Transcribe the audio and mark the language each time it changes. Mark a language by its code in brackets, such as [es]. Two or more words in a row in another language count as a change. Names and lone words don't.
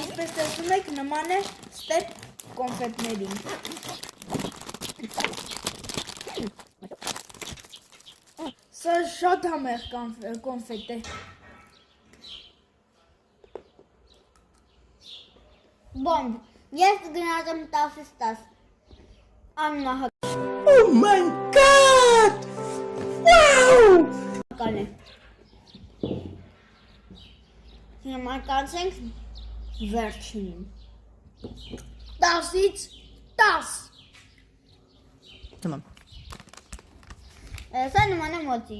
[hy] Ինչպես տեսնում եք, նման է ստեփ կոնֆետներին։ Սա շատ համեղ կոնֆետ է։ Բոմբ։ Ես կգնահատեմ 10-ից 10։ Աննահակ։ [en] Oh my god! Wow! [hy] Կան է։ Հիմա կանցենք վերջին։ 10-ից 10։ Tamam. Սա նման է մոծի։